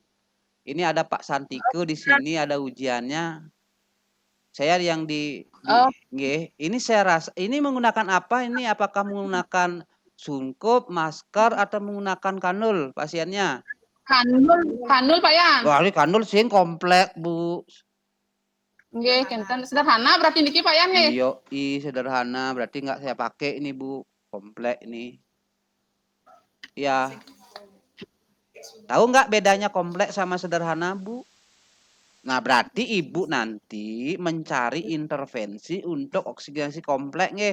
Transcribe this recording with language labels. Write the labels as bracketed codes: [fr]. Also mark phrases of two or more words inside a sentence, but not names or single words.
[id] Ini ada Pak Santiko di sini, ada ujiannya. Saya yang ini saya rasa ini menggunakan apa ini? Apakah menggunakan sungkup, masker atau menggunakan kanul pasiennya? Kanul Pak Yan. Wah, ini kanul sih kompleks, Bu. Nggih, kenten sederhana berarti niki Pak Yan nggih. Iya, sederhana berarti nggak saya pakai ini, Bu. Kompleks ini. Ya. Tahu nggak bedanya kompleks sama sederhana, Bu? Nah, berarti Ibu nanti mencari intervensi untuk oksigenasi kompleks nggih.